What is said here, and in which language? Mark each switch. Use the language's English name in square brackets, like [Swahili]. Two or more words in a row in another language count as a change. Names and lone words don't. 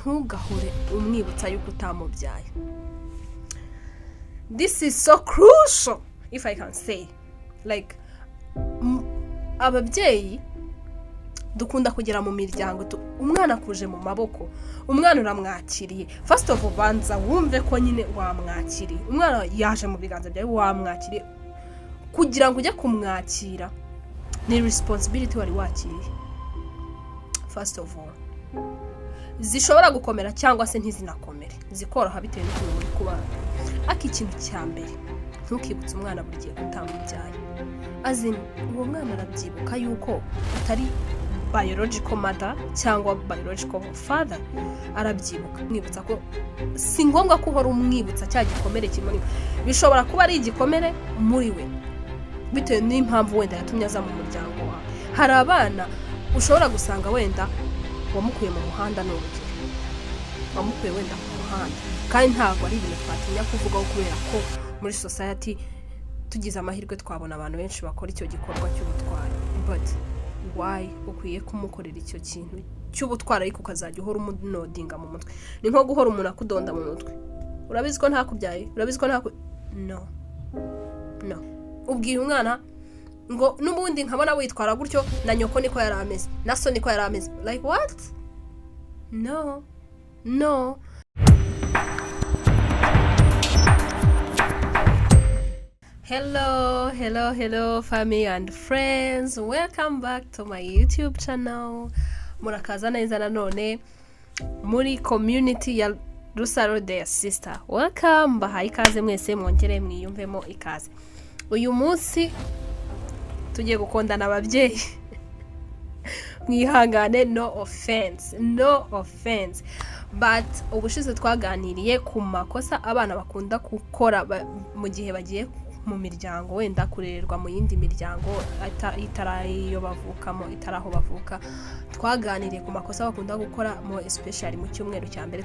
[Kinyarwanda] ntugahore umwibutsa yuko utamubyaye. [English] This is so crucial, if I can say. Like, [Kinyarwanda] ababyeyi dukunda kugera mu miryango umwana kuje mu maboko, umwana uramwakiriye. [English] First of all, [Kinyarwanda] banza wumve ko nyine wamwakiriye. Umwana yaje mu biganza byawe, wamwakiriye. Kugira ngo ujye kumwakira ni responsibility wari wakiriye. [English] First of all, [Kinyarwanda] zishobora gukomera cyangwa se ntizinakomere, zikoroha bitewe n'uko uri kubana. Aki ikintu cya mbere, ntukibutse umwana buri gihe utamubyaye. Azin uwo mwana arabyibuka yuko utari [English] biological mother [Kinyarwanda] cyangwa [English] biological father, [Kinyarwanda] arabyibuka. Mwibutsa ko si ngombwa ko uhora umwibutsa cya gikomere kimuri. Bishobora kuba ari igikomere muri we bitewe n'impamvu wenda yatumye aza mu muryango wawe. Hari abana ushobora gusanga wenda wamukuye mu muhanda n'urugero, wamukuye wenda mu muhanda, kandi ntabwo ari ibintu twatinya kuvugaho kubera ko muri society tugize amahirwe twabona abantu benshi bakora icyo gikorwa cy'ubutwari. [English] But why [Kinyarwanda] ukwiye kumukorera icyo kintu cy'ubutwari ariko ukazajya uhora umunodinga mu mutwe? Ni nko guhora umuntu akudonda mu mutwe. Urabizi ko ntakubyaye, urabizi ko no. Ubwira umwana ngo n'ubundi nkabona witwara gutyo, na nyoko niko yari ameze, na so niko yari ameze. [English] Like what? No. Hello family and friends, welcome back to my YouTube channel. [Kinyarwanda] Murakaza neza nanone muri community ya Rusaro [English] their sister. Welcome, [Kinyarwanda] bahaye ikaze mwese, mwongere mwiyumvemo ikaze. Uyu munsi tugiye gukondana ababyeyi. Mwihangane, [English] no offense, but [Kinyarwanda] ubushize twaganiriye ku makosa abana bakunda gukora mu gihe bagiye mu miryango, wenda kurererwa mu yindi miryango itarayo bavukamo, itaraho bavuka. Twaganiriye ku makosa bakunda gukora mo especially mu cyumweru cya mbere.